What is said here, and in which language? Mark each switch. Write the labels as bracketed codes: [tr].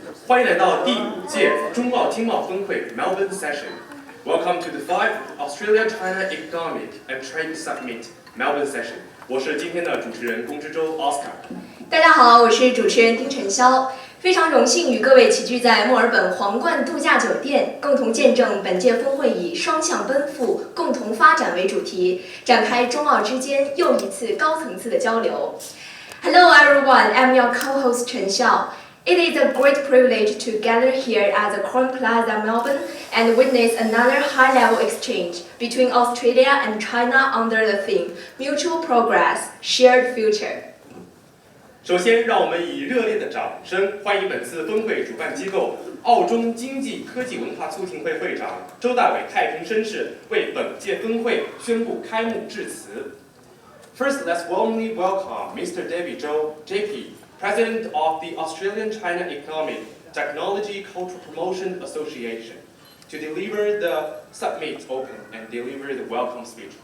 [zh] 欢迎来到第5届中澳经贸峰会 [en] Melbourne Session. Welcome to the 5th Australia-China Economic and Trade Summit Melbourne Session. [zh] 我是今天的主持人龚之洲 Oscar。大家好，我是主持人丁晨潇。非常荣幸与各位齐聚在墨尔本皇冠度假酒店，共同见证本届峰会以双向奔赴、共同发展为主题，展开中澳之间又一次高层次的交流。 [en] Hello everyone, I'm your co-host Chen Xiao. It is a great privilege to gather here at the Crown Plaza, Melbourne, and witness another high-level exchange between Australia and China under the theme Mutual Progress, Shared Future. [zh] 首先，让我们以热烈的掌声欢迎本次峰会主办机构澳中经济科技文化促进会会长周大伟太平绅士为本届峰会宣布开幕致辞。 [en] First, let's warmly welcome Mr. David Zhou, JP, President of the Australian-China Economic, Technology, Cultural Promotion Association, to deliver the summit open and deliver the welcome speech.